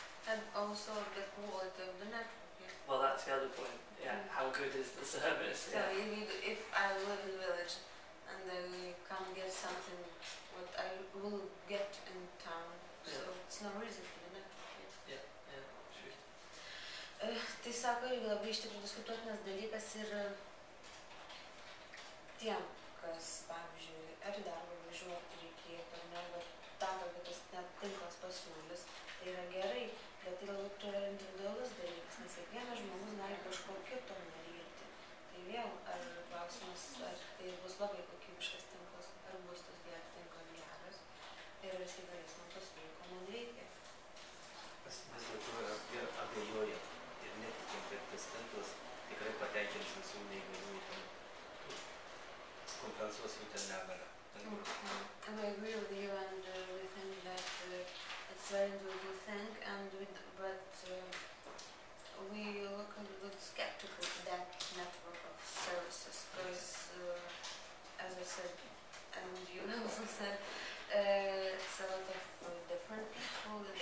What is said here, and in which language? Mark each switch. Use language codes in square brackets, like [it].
[en] And also the quality of the network. Yeah. Well, that's the other point. Yeah, how good is the service? So if I live in a village and I can't get something what I will get in town, so it's no reason for the network. Yeah, true. [lt] Tai sako, irgi labai iš tikrųjų diskutuotinas dalykas ir tiem, kas, pavyzdžiui, ar į darbą važiuoti reikėtų, ar ne, bet tam, kad tas net tinklas pasiūlys, tai yra gerai, bet tai galbūt yra individualus dalykas, nes kiekvienas žmogus gali kažko kito norėti. Tai vėl, ar klausimas, ar tai bus labai kokybiškas tinklas, ar bus tas tinklas geras ir visi galės man pasiūlyti, ko man reikia. Vis dėlto ir abejoja ir netikim, kad tas tinklas tikrai patenkins visų neįgaliųjų, kompensuos jų ten negalę. [en] I agree with you, and we think that it's a very individual thing, but we look a little skeptical to that network of services, because as I said, and you also said, it's a lot of different people,